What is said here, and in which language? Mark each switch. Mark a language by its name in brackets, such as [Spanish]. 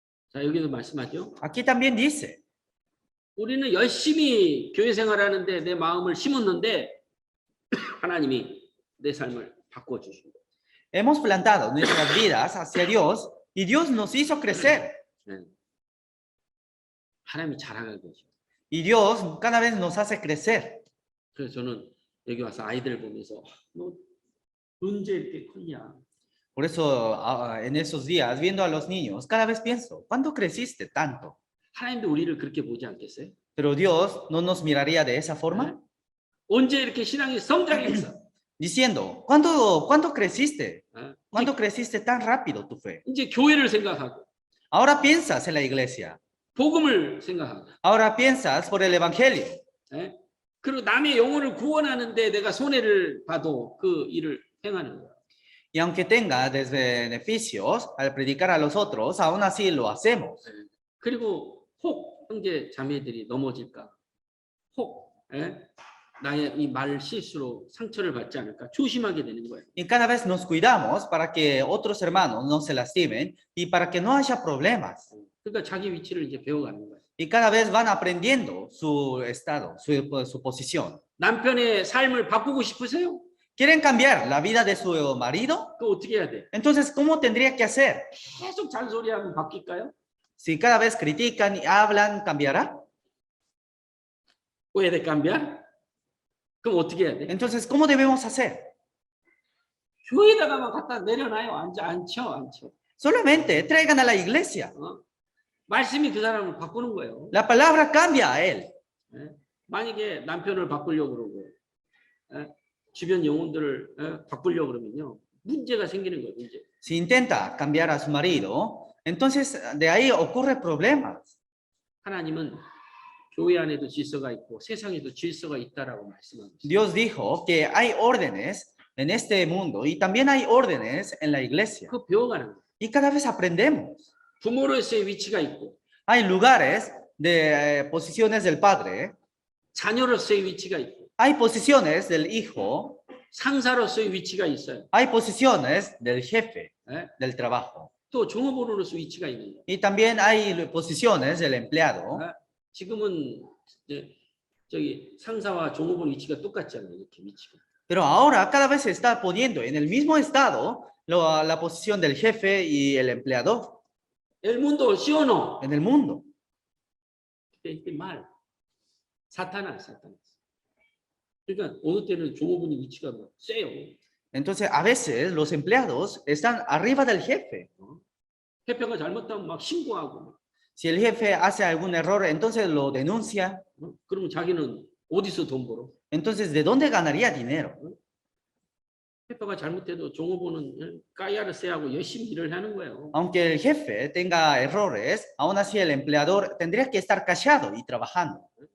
[Korean] 자, 여기도 말씀하죠. [Spanish] Aquí también dice, [Korean] 우리는 열심히 교회 생활하는데 내 마음을 심었는데 하나님이 내 삶을 바꿔주십니다. [Spanish] hemos plantado nuestras vidas hacia Dios y Dios nos hizo crecer. [Korean] 하나님이 자라게 되죠. [Spanish] Y Dios cada vez nos hace crecer. [Korean] 그래서 저는 여기 와서 아이들 보면서 너 언제 이렇게 컸냐? [Spanish] Por eso en esos días, viendo a los niños, cada vez pienso, ¿cuándo creciste tanto? [Korean] 하나님도 우리를 그렇게 보지 않겠어요? [Spanish] Pero Dios no nos miraría de esa forma, [Korean] 언제 이렇게 신앙이 성장했어? [Spanish] diciendo, ¿cuándo creciste? ¿Cuándo creciste tan rápido tu fe? [Korean] 이제 교회를 생각하고 [Spanish] Ahora piensas en la iglesia. [Korean] 복음을 생각하고 [Spanish] Ahora piensas por el evangelio. [Korean] 그리고 남의 영혼을 구원하는데 내가 손해를 봐도 그 일을 행하는 거야. [Spanish] Y aunque tenga desbeneficios al predicar a los otros, aún así lo hacemos. [Korean] 그리고 혹 형제 자매들이 넘어질까? 혹 나의 이 말 실수로 상처를 받지 않을까? 조심하게 되는 거예요. [Spanish] Y cada vez nos cuidamos para que otros hermanos no se lastimen y para que no haya problemas. [Korean] 그러니까 자기 위치를 이제 배워가는 거예요. [Spanish] Y cada vez van aprendiendo su estado, su posición. [Korean] 남편의 삶을 바꾸고 싶으세요? [Spanish] ¿Quieren cambiar la vida de su marido? [Korean] 그 어떻게 해야 돼? [Spanish] Entonces, ¿cómo tendría que hacer? [Korean] 계속 잔소리하면 바뀔까요? [Spanish] Si cada vez critican y hablan, ¿cambiará? ¿Puede cambiar? [Korean] 그럼 어떻게 해야 돼? [Spanish] Entonces, ¿cómo debemos hacer? [Korean] 교회에다가만 갖다 내려놔요. 안 쳐. [Spanish] Solamente traigan a la iglesia. [Korean] 말씀이 그 사람을 바꾸는 거예요. [Spanish] La palabra cambia a él. [Korean] 만약에 남편을 바꾸려고 그러고 주변 영혼들을 바꾸려고 그러면요. 문제가 생기는 거예요. 문제. [Spanish] Si intenta cambiar a su marido, entonces de ahí ocurre problemas. [Korean] 하나님은 교회 안에도 질서가 있고 세상에도 질서가 있다라고 말씀하고 있어요. [Spanish] Dios dijo que hay órdenes en este mundo y también hay órdenes en la iglesia. [Korean] 그거 배워가는 거예요. [Spanish] Y cada vez aprendemos. [Korean] 부모로서의 위치가 있고 [Spanish] Hay lugares de posiciones del padre, [Korean] 자녀로서의 위치가 있고 [Spanish] hay posiciones del hijo, [Korean] 상사로서의 위치가 있어요. [Spanish] Hay posiciones del jefe [Korean] 예? [Spanish] del trabajo. [Korean] 또 종업원으로서 위치가 있는 거예요. [Spanish] Y también hay posiciones del empleado. [Korean] 아, 지금은 이제 저기 상사와 종업원 위치가 똑같잖아요. 이렇게 위치가. [Spanish] Pero ahora cada vez se está poniendo en el mismo estado la posición del jefe y el empleador El mundo sí o no? en el mundo. [Korean] 이게 말. 사탄아. 그러니까 어느 때는 종업원의 위치가 막 세요. [Spanish] Entonces, a veces los empleados están arriba del jefe. [Korean] 회표가 잘못하면 막 신고하고. [Spanish] Si el jefe hace algún error, entonces lo denuncia. [Korean] 그러면 자기는 어디서 돈 벌어? [Spanish] Entonces, ¿de dónde ganaría dinero? [Korean] 회표가 잘못해도 종업원은 까야를 세하고 열심히 일을 하는 거예요. [Spanish] Aunque el jefe tenga errores, aún así el empleador tendría que estar callado y trabajando.